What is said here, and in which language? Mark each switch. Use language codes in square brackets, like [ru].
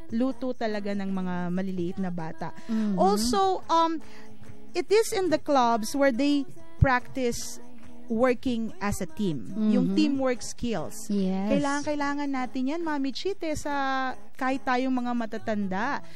[tl] Luto talaga ng mga maliliit na bata. [en] Also, it is in the clubs where they practice working as a team. Yung teamwork skills. Yes. [tl] Kailangan natin yan, Mami Chite, sa kahit tayong mga matatanda.